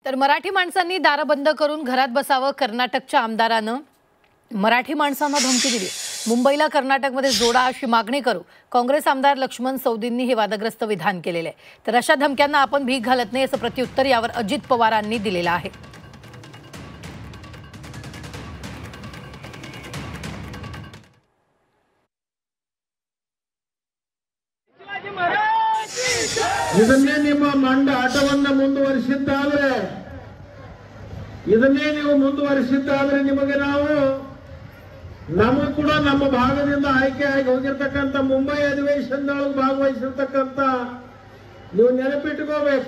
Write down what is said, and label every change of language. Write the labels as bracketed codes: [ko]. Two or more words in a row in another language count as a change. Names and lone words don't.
[mr] तर मराठी माणसांनी दारं बंद करून घरात बसावं, कर्नाटकच्या आमदारानं मराठी माणसांना धमकी दिली। मुंबईला कर्नाटकमध्ये जोडा अशी मागणी करू काँग्रेस आमदार लक्ष्मण सौदींनी हे वादग्रस्त विधान केलेले आहे। तर अशा धमक्यांना आपण भीक घालत नाही असं प्रत्युत्तर यावर अजित पवारांनी दिलेलं आहे। [kn] ಇದನ್ನೇ ನಿಮ್ಮ ಮಂಡ ಆಟವನ್ನ ಮುಂದುವರಿಸಿದ್ದಾದ್ರೆ ನಿಮಗೆ ನಾವು ನಮಗೂ ಕೂಡ ನಮ್ಮ ಭಾಗದಿಂದ ಆಯ್ಕೆಯಾಗಿ ಹೋಗಿರ್ತಕ್ಕಂಥ ಮುಂಬೈ ಅಧಿವೇಶನದೊಳಗೆ ಭಾಗವಹಿಸಿರ್ತಕ್ಕಂಥ ನೀವು ನೆನಪಿಟ್ಟುಕೋಬೇಕು।